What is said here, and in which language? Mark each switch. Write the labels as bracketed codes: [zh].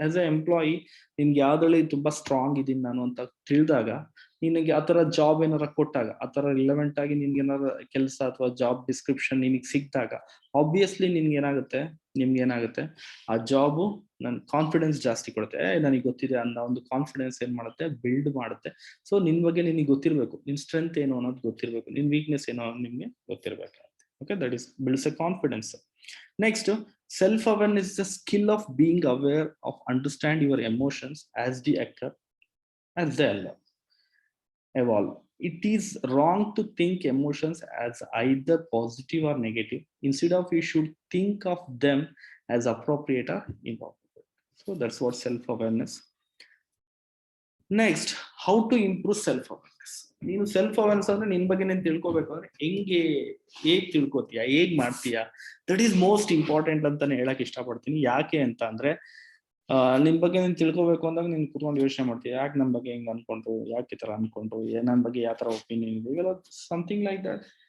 [en] as a employee [kn] ನಿನ್ಗೆ ಯಾವ್ದ್ರಲ್ಲಿ ತುಂಬಾ ಸ್ಟ್ರಾಂಗ್ ಇದೀನಿ ನಾನು ಅಂತ ತಿಳಿದಾಗ, ನಿನಗೆ ಆ ತರ ಜಾಬ್ ಏನಾರ ಕೊಟ್ಟಾಗ, ಆ ತರ ರಿಲೆವೆಂಟ್ ಆಗಿ ನಿನ್ಗೆ ಏನಾರ ಕೆಲಸ ಅಥವಾ ಜಾಬ್ ಡಿಸ್ಕ್ರಿಪ್ಷನ್ ನಿನಗೆ ಸಿಕ್ಕಿದಾಗ, ಆಬ್ವಿಯಸ್ಲಿ ನಿಮ್ಗೆ ಏನಾಗುತ್ತೆ ಆ ಜಾಬು ನನ್ ಕಾನ್ಫಿಡೆನ್ಸ್ ಜಾಸ್ತಿ ಕೊಡುತ್ತೆ. ನನಗೆ ಗೊತ್ತಿದೆ ಅನ್ನೋ ಒಂದು ಕಾನ್ಫಿಡೆನ್ಸ್ ಏನ್ ಮಾಡುತ್ತೆ, ಬಿಲ್ಡ್ ಮಾಡುತ್ತೆ. ಸೊ ನಿನ್ ಬಗ್ಗೆ ನಿನಗೆ ಗೊತ್ತಿರ್ಬೇಕು, ನಿನ್ ಸ್ಟ್ರೆಂತ್ ಏನು ಅನ್ನೋದು ಗೊತ್ತಿರ್ಬೇಕು, ನಿನ್ ವೀಕ್ನೆಸ್ ಏನು ಅನ್ನೋದು ನಿಮ್ಗೆ ಗೊತ್ತಿರ್ಬೇಕು. [en] Okay, that is builds a confidence. Next, self-awareness is the skill of being aware of understand your emotions as they occur, as they evolve. It is wrong to think emotions as either positive or negative. Instead of, you should think of them as appropriate or inappropriate. So that's what self-awareness. Next, how to improve self awareness. [kn] ನೀನು self awareness ಅಂದ್ರೆ ನಿನ್ ಬಗ್ಗೆ ನೀನು ತಿಳ್ಕೊಬೇಕು ಅಂದ್ರೆ ಹೇಗ್ ತಿಳ್ಕೊತೀಯ, ಹೇಗ್ ಮಾಡ್ತೀಯಾ, [en] that is most important [kn] ಅಂತಾನೆ ಹೇಳಕ್ ಇಷ್ಟಪಡ್ತೀನಿ. ಯಾಕೆ ಅಂತ ಅಂದ್ರೆ ನಿನ್ ಬಗ್ಗೆ ನೀನ್ ತಿಳ್ಕೊಬೇಕು ಅಂದಾಗ ನೀನ್ ಕುತ್ಕೊಂಡು ಯೋಚನೆ ಮಾಡ್ತೀಯ, ಯಾಕೆ ನನ್ ಬಗ್ಗೆ ಹೆಂಗ್ ಅನ್ಕೊಂಡ್ರು, ಯಾಕೆ ಈ ತರ ಅನ್ಕೊಂಡ್ರು, ನನ್ ಬಗ್ಗೆ ಯಾವ ತರ ಒಪಿನಿಯನ್ ಇದೆ, ಇವೆಲ್ಲ [en] Something like that.